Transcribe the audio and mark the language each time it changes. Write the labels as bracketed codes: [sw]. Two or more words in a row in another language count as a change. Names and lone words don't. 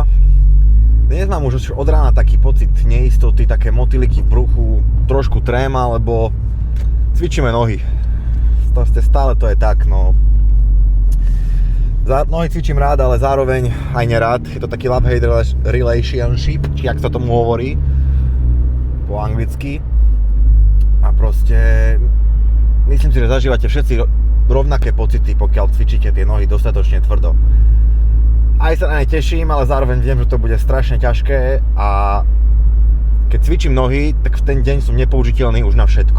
[sk] Dnes mám už od rána taký pocit neistoty, také motýliky v bruchu, trošku tréma, lebo cvičíme nohy. Stále to je tak, no. Nohy cvičím rád, ale zároveň aj nerád. Je to taký [en] love-hate relationship, [sk] či jak sa tomu hovorí po anglicky. A proste myslím si, že zažívate všetci rovnaké pocity, pokiaľ cvičíte tie nohy dostatočne tvrdo. Aj sa na ne teším, ale zároveň viem, že to bude strašne ťažké a keď cvičím nohy, tak v ten deň som nepoužiteľný už na všetko.